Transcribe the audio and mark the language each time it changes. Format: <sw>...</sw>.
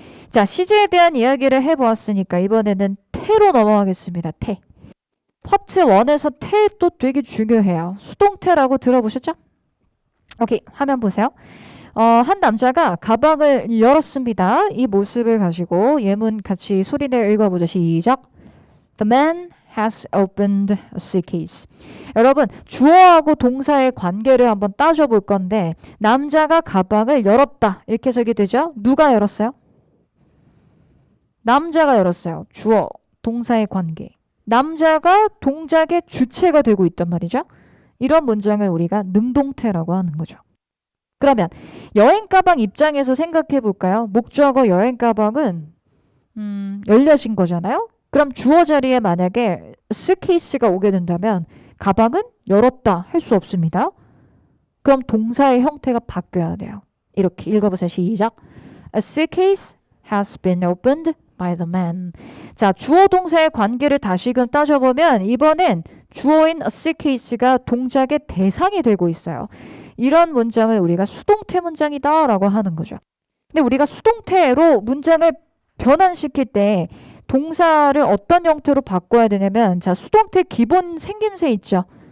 <ko>자, 시제에 대한 이야기를 해보았으니까 이번에는 태로 넘어가겠습니다. 태. 파트 1에서 태도 되게 중요해요. 수동태라고 들어보셨죠? 오케이, 화면 보세요. 한 남자가 가방을 열었습니다. 이 모습을 가지고 예문 같이 소리내어 읽어보죠. 시작.</ko> <en>The man has opened a suitcase.</en> <ko>여러분, 주어하고 동사의 관계를 한번 따져볼 건데 남자가 가방을 열었다. 이렇게 해석이 되죠? 누가 열었어요? 남자가 열었어요. 주어, 동사의 관계. 남자가 동작의 주체가 되고 있단 말이죠. 이런 문장을 우리가 능동태라고 하는 거죠. 그러면 여행가방 입장에서 생각해 볼까요? 목적어 여행가방은 열려진 거잖아요. 그럼 주어 자리에 만약에 suitcase가 오게 된다면 가방은 열었다 할 수 없습니다. 그럼 동사의 형태가 바뀌어야 돼요. 이렇게 읽어보세요. 시작.</ko> <en>A suitcase has been opened by the man.</en> <ko>자, 주어 동사의 관계를 다시금 따져보면 이번엔 주어인 a suitcase가 동작의 대상이 되고 있어요. 이런 문장을 우리가 수동태 문장이다 라고 하는 거죠. 근데 우리가 수동태로 문장을 변환시킬 때 동사를 어떤 형태로 바꿔야 되냐면 자, 수동태 기본 생김새 있죠.</ko>